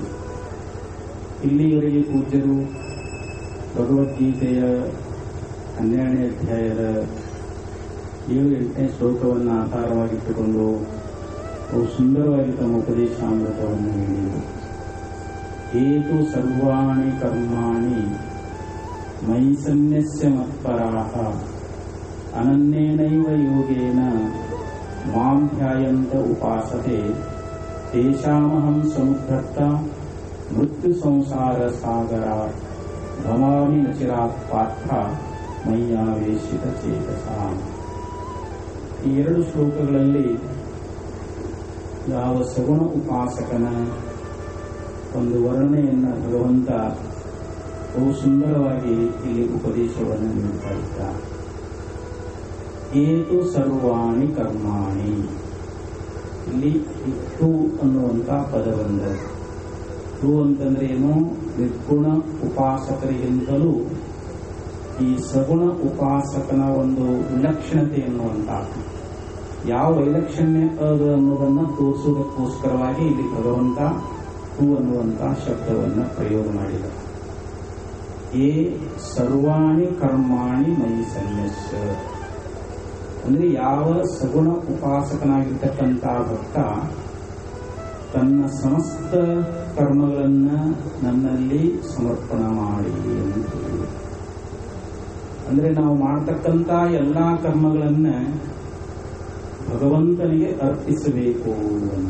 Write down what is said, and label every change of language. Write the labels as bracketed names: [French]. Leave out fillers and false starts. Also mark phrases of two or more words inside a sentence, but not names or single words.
[Kannada] ಇಲ್ಲಿಯವರೆಗೆ ಪೂಜ್ಯರು ಭಗವದ್ಗೀತೆಯ 12ನೇ ಅಧ್ಯಾಯದ 7-8ನೇ ಶ್ಲೋಕವನ್ನು ಆಧಾರವಾಗಿಟ್ಟುಕೊಂಡು ಬಹು ಸುಂದರವಾಗಿ ತಮ್ಮ ಉಪದೇಶಾಮೃತವನ್ನು ನೀಡಿದರು. [Sanskrit] ಏತು ಸರ್ವಾಣಿ ಕರ್ಮಾಣಿ ಮಯಿ ಸನ್ಯಸ್ಯ ಮತ್ಪರಾಃ ಅನನ್ಯೇನೈವ ಯೋಗೇನ ಮಾಂ ಧ್ಯಾಯಂತ ಉಪಾಸತೆ ತೇಷಾಮಹಂ ಸಮುದ್ಧತ್ತ ಮೃತ್ಯು ಸಂಸಾರ ಸಾಗರಾತ್ ಭವಾಮಿ ನ ಚಿರಾತ್ ಪಾರ್ಥ ಮಯ್ಯಾವೇಶಿತ ಚೇತಸಾಂ. [Kannada] ಈ 2 ಶ್ಲೋಕಗಳಲ್ಲಿ ಯಾವ ಸಗುಣ ಉಪಾಸಕನ ಒಂದು ವರ್ಣನೆಯನ್ನು ಭಗವಂತ ಬಹು ಸುಂದರವಾಗಿ ಇಲ್ಲಿ ಉಪದೇಶವನ್ನು ನೀಡುತ್ತಾ ಇದ್ದಾರೆ. [Sanskrit] ಏತು ಸರ್ವಾಣಿ ಕರ್ಮಾಣಿ, [Kannada] ಇಲ್ಲಿ ಟು ಅನ್ನುವಂಥ ಪದ ಬಂದದ್ದು. ಟು ಅಂತಂದ್ರೆ ಏನು? ನಿರ್ಗುಣ ಉಪಾಸಕರಿಗಿಂತಲೂ ಈ ಸಗುಣ ಉಪಾಸಕನ ಒಂದು ವಿಲಕ್ಷಣತೆ ಎನ್ನುವಂಥದ್ದು. ಯಾವ ವೈಲಕ್ಷಣ್ಯ ಅದು ಅನ್ನೋದನ್ನು ತೋರಿಸುವುದಕ್ಕೋಸ್ಕರವಾಗಿ ಇಲ್ಲಿ ಭಗವಂತ ಟು ಅನ್ನುವಂಥ ಶಬ್ದವನ್ನು ಪ್ರಯೋಗ ಮಾಡಿದ. [Sanskrit] ಏ ಸರ್ವಾಣಿ ಕರ್ಮಾಣಿ ಮಯಿ ಸನ್ಯಸ್ಯ [Kannada] ಅಂದ್ರೆ ಯಾವ ಸಗುಣ ಉಪಾಸಕನಾಗಿರ್ತಕ್ಕಂಥ ಭಕ್ತ ತನ್ನ ಸಮಸ್ತ ಕರ್ಮಗಳನ್ನ ನನ್ನಲ್ಲಿ ಸಮರ್ಪಣ ಮಾಡಿ ಅಂತ ಹೇಳಿ, ಅಂದ್ರೆ ನಾವು ಮಾಡತಕ್ಕಂಥ ಎಲ್ಲಾ ಕರ್ಮಗಳನ್ನ ಭಗವಂತನಿಗೆ ಅರ್ಪಿಸಬೇಕು ಅಂತ.